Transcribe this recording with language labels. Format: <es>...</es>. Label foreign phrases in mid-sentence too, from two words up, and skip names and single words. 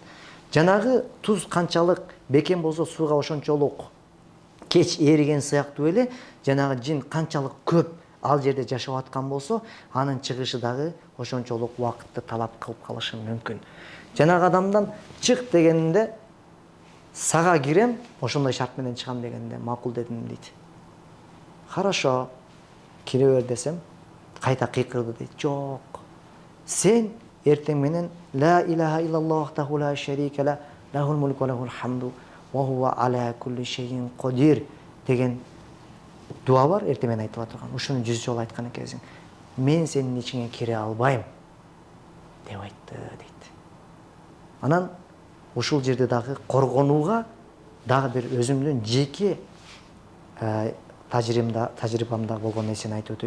<ky>Жанагы туз канчалык бекем болсо сууга ошончолук кеч эриген сыяктуу эле жанагы жин канчалык көп ал жерде жашап аткан болсо, анын чыгышы дагы ошончолук убакытты талап кылып калышы мүмкүн. Жанагы адамдан чык дегенде сага кирем, ошондой шарт менен чыгам дегенде макул дедим дейт. Хорошо, кире бер десем, кайта кыйкырды дейт. Жок. Сен эртең менен</ky> <ar>لا إله إلا الله وحده لا شريك له له الملك وله الحمد وهو على كل شيء قدير</ar> <ky>деген дуа бар, эртең менен айтып атырган. Ушуну 100 жолу айткан экенсиң. Мен сенин ичиңе кире албайм деп айтты дейт. Анан ушул жерде дагы коргонууга дагы бир өзүмдүн жеке тажрыйбамда болгон нерсени айтып өтөйүн.</ky>